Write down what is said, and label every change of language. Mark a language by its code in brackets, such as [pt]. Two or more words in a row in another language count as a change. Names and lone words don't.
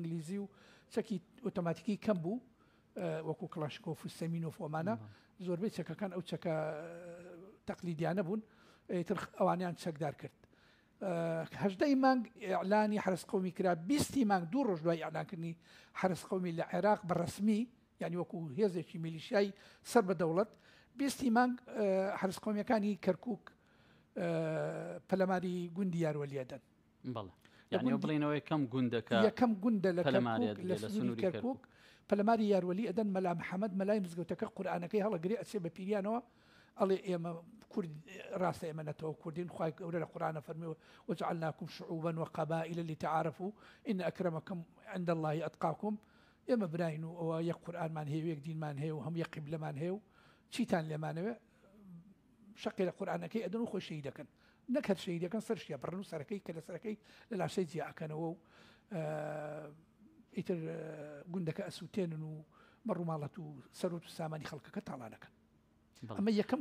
[ckb] ئینگلیزی و چەکی ئۆتۆماتیکی کەم بوو وەکو کلاشکۆف و سەمینۆف ئەمانە زۆربەی چەکەکان ئەو چەکە تەقلیدیانە بوون تر ئەوانیان چەکدار کرد 18 مانگ ئیعلانی حرس قەومی کرا 20 مانگ 2 ڕۆژ دوای ئیعلانکردنی حرس قەومی لە عێراق بەڕەسمی یعنی وەکو هێزێکی میلیشیای سەر بە دەوڵەت 20 مانگ حرس قەومیەکانی کەرکووک پەلەماری گوندی یاروەلیەدەن بەڵێ یعنی بڵێنەوەی یەکەم گوندەکە یەکەم گوندە لە سنووری کەرکووک پەلەماری یاروەلی ئەدەن مەلا محەممەد مەلای مزگەوتەکە قورئانەکەی هەڵەگرێ ئەچێ بە پیریانەوە ئەڵێ ئێمە کورد ڕاستە ئێمە نەتەوە کوردین خوای گەورە لە قورئانە فەرمیوە [ar] وجعلناكم شعوبا وقبائل لتعارفوا إن أكرمكم عند الله أتقاكم [ckb] ئێمە براین و ئەوە یەک قورئانمان هەیە یەک دینمان هەیە و هەم یەک قیبلەمان هەیە و چیتان لێمانەوێ شەقی لە قورئانەکەی ئەدەن و خۆی شەهید دەکەن نەک هەر شەهید دەکەن سەرشیە بڕن و سەرەکەی کە لە سەرەکەی لە لاشەی جیاکەنەوە و ئیتر گوندەکە ئەسووتێنن و مەڕووماڵەت و سەرۆت و سامانی خەڵکەکە تاڵانەکەن ئەمە یەکەم